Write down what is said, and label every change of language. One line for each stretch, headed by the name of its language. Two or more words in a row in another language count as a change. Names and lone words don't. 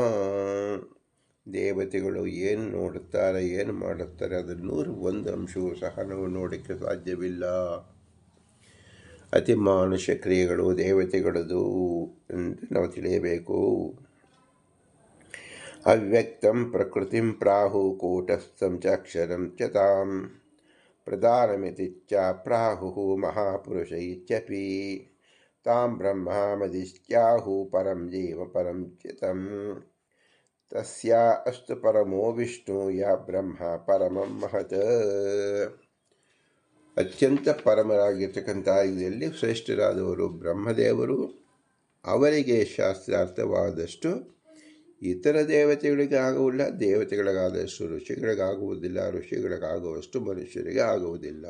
Kannada: ದೇವತೆಗಳು ಏನು ನೋಡುತ್ತಾರೆ, ಏನು ಮಾಡುತ್ತಾರೆ, ಅದು 101 ಅಂಶವೂ ಸಹ ನಾವು ನೋಡೋಕ್ಕೆ ಸಾಧ್ಯವಿಲ್ಲ. ಅತಿ ಮಾನುಷ ಕ್ರಿಯೆಗಳು ದೇವತೆಗಳದು ಎಂದು ನಾವು ತಿಳಿಯಬೇಕು.
Sanskrit: ಅವ್ಯಕ್ತಂ ಪ್ರಕೃತಿಂ ಪ್ರಾಹು ಕೂಟಸ್ಥಂ ಚ ಅಕ್ಷರಂ ಚ ತಾಂ ಪ್ರಧಾನಮಿತಿ ಚ ಪ್ರಾಹು ಮಹಾಪುರುಷ ಇತ್ಯಪಿ ತಾಂ ಬ್ರಹ್ಮಮದಿತ್ಯಾಹು ಪರಂ ಜೀವ ಪರಂ ಚಿತಂ ತಸ್ಯ ಅಸ್ತು ಪರಮೋ ವಿಷ್ಣು ಯ ಬ್ರಹ್ಮ ಪರಮಂ ಮಹತ್.
Kannada: ಅತ್ಯಂತ ಪರಮರಾಗಿರ್ತಕ್ಕಂಥ ಇದರಲ್ಲಿ ಶ್ರೇಷ್ಠರಾದವರು ಬ್ರಹ್ಮದೇವರು. ಅವರಿಗೆ ಶಾಸ್ತ್ರಾರ್ಥವಾದಷ್ಟು ಇತರ ದೇವತೆಗಳಿಗೆ ಆಗುವುದಿಲ್ಲ, ದೇವತೆಗಳಿಗಾದಷ್ಟು ಋಷಿಗಳಿಗಾಗುವುದಿಲ್ಲ, ಋಷಿಗಳಿಗಾಗುವಷ್ಟು ಮನುಷ್ಯರಿಗೆ ಆಗುವುದಿಲ್ಲ.